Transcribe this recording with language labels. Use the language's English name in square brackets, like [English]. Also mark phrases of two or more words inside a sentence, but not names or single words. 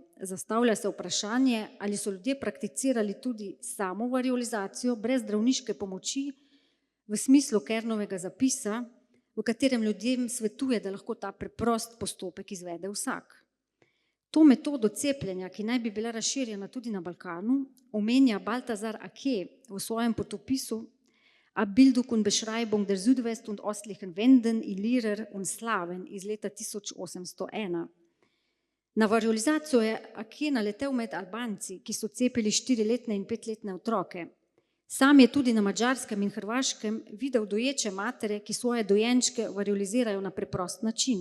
[Slovenian] Zastavlja se vprašanje, ali so ljudje prakticirali tudi samo variolizacijo brez zdravniške pomoči v smislu Kernovega zapisa, v katerem ljudem svetuje, da lahko ta preprost postopek izvede vsak. To metodo cepljenja, ki naj bi bila razširjena tudi na Balkanu, omenja Balthasar Ake v svojem potopisu [German] Abbildung und Beschreibung der Südwest- und ostlichen Wenden, Illyrer und Slaven [Slovenian] iz leta 1801. Na variolizacijo je Ake naletel med Albanci, ki so cepili 4-letne in 5-letne otroke. Sam je tudi na Madžarskem in Hrvaškem videl doječe matere, ki svoje dojenčke variolizirajo na preprost način.